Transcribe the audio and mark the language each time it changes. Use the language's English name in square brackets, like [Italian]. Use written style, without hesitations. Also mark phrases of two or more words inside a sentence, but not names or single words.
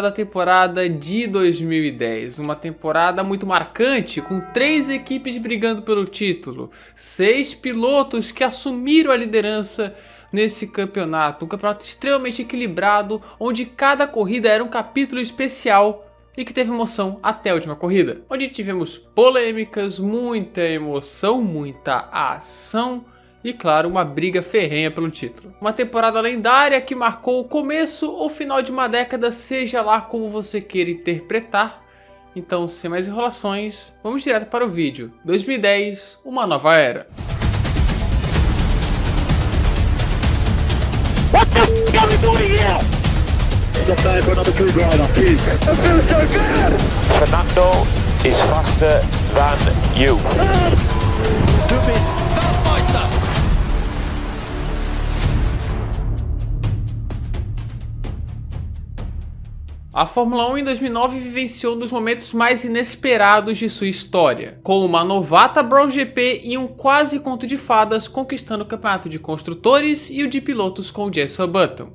[Portuguese] da temporada de 2010, uma temporada muito marcante, com 3 equipes brigando pelo título, 6 pilotos que assumiram a liderança nesse campeonato, um campeonato extremamente equilibrado, onde cada corrida era um capítulo especial e que teve emoção até a última corrida, onde tivemos polêmicas, muita emoção, muita ação e, claro, uma briga ferrenha pelo título. Uma temporada lendária que marcou o começo ou final de uma década, seja lá como você queira interpretar. Então, sem mais enrolações, vamos direto para o vídeo. 2010, uma nova era. [English] What the f*** are we doing here? Stop there for another free rider, please. I feel so good! Fernando is faster than you. [German] Du bist Weltmeister! [Portuguese] A Fórmula 1 em 2009 vivenciou um dos momentos mais inesperados de sua história, com uma novata Brown GP e um quase conto de fadas conquistando o campeonato de construtores e o de pilotos com o Jenson Button.